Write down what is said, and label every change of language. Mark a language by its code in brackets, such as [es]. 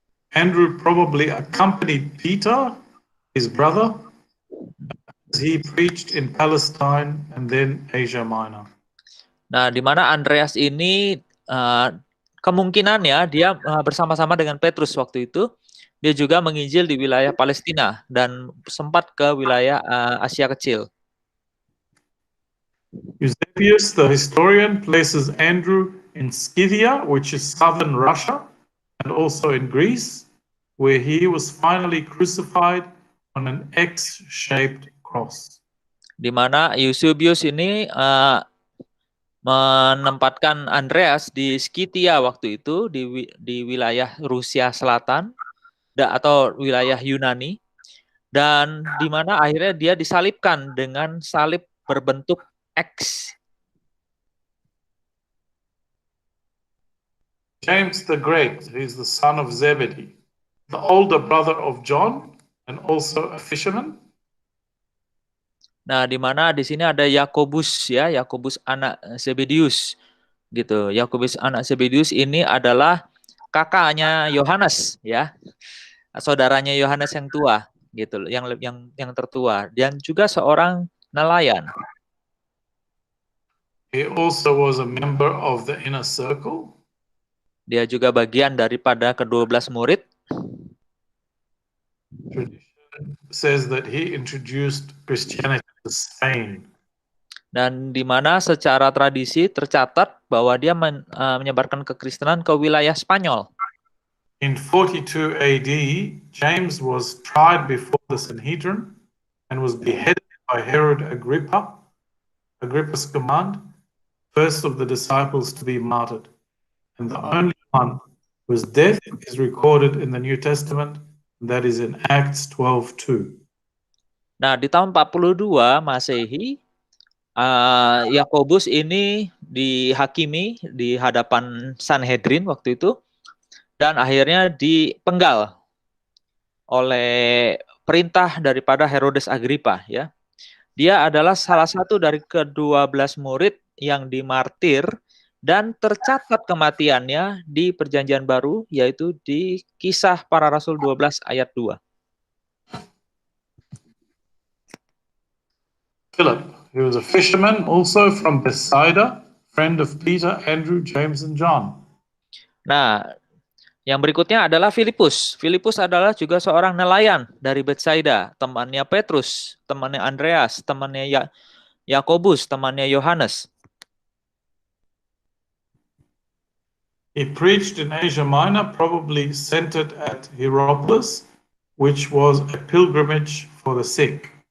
[en] Andrew probably accompanied Peter, his brother, as he preached in Palestine and then Asia Minor. [id] Nah, di mana Andreas ini kemungkinan ya dia bersama-sama dengan Petrus waktu itu, dia juga menginjil di wilayah Palestina dan sempat ke wilayah Asia Kecil. [en] Eusebius, the historian, places Andrew in Scythia, which is southern Russia, and also in Greece, where he was finally crucified on an X-shaped cross. [id] Di mana Eusebius ini menempatkan Andreas di Skythia waktu itu di wilayah Rusia Selatan atau wilayah Yunani, dan di mana akhirnya dia disalibkan dengan salib berbentuk X. [en] James the Great is the son of Zebedee, the older brother of John and also a fisherman. [id] Nah, di mana di sini ada Yakobus ya, Yakobus anak Zebedius gitu. Yakobus anak Zebedius ini adalah kakaknya Yohanes ya. Saudaranya Yohanes yang tua gitu, yang tertua, dan juga seorang nelayan. [en] He also was a member of the inner circle. [id] Dia juga bagian daripada ke-12 murid. [en] Tradition says that he introduced Christianity to Spain. [id] Dan di mana secara tradisi tercatat bahwa dia menyebarkan kekristenan ke wilayah Spanyol. [en] In 42 AD, James was tried before the Sanhedrin and was beheaded by Herod Agrippa. Agrippa's command, first of the disciples to be martyred, and the only one whose death is recorded in the New Testament, and that is in Acts 12:2. [id] Nah, di tahun 42 Masehi, Yakobus ini dihakimi di hadapan Sanhedrin waktu itu, dan akhirnya dipenggal oleh perintah daripada Herodes Agrippa ya. Dia adalah salah satu dari ke-12 murid yang dimartir dan tercatat kematiannya di Perjanjian Baru, yaitu di Kisah Para Rasul 12 ayat 2. [en] Philip, he was a fisherman also from Bethsaida, friend of Peter, Andrew, James, and John. [id] Nah, Yang berikutnya adalah Filipus. Filipus adalah juga seorang nelayan dari Betsaida, temannya Petrus, temannya Andreas, temannya Yakobus, temannya Yohanes. [en] He preached in Asia Minor, probably centered at Hierapolis, which was a pilgrimage for the sick.